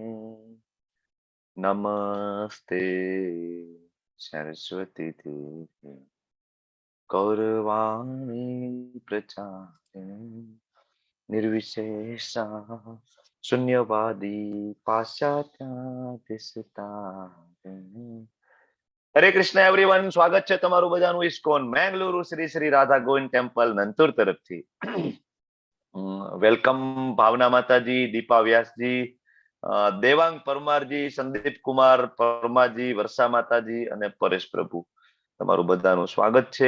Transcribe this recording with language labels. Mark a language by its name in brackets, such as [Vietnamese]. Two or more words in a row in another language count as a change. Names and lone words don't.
[Sanskrit] नमस्ते सरस्वती देवी गौरवाणी प्रचारिणी निर्विशेषा शून्यवादी पाश्चात्य। [Gujarati] હરે કૃષ્ણ એવરીવન, સ્વાગત છે તમારું બધાનું ઇસ્કોન મેંગલુરુ શ્રી શ્રી રાધા ગોવિંદ ટેમ્પલ નંતુર તરફથી. વેલકમ ભાવના માતાજી, દીપા વ્યાસજી, દેવાંગ પરમારજી, સંદીપ કુમાર પરમાજી, વર્ષા માતાજી અને પરેશ પ્રભુ, તમારું બધાનું સ્વાગત છે.